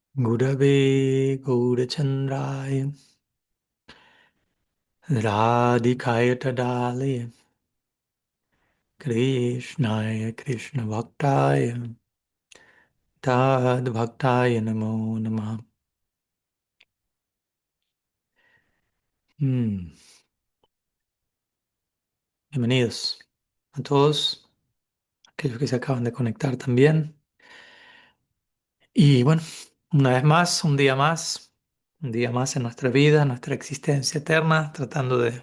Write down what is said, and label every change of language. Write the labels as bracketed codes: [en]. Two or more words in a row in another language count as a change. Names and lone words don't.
[sa] गुरवे गौरचन्द्राय राधिकायै तदालयाय कृष्णाय कृष्ण भक्ताय तद् भक्ताय नमो नमः. [es] Mm, Bienvenidos a todos, aquellos que se acaban de conectar también. Y bueno, una vez más, un día más en nuestra vida, nuestra existencia eterna, tratando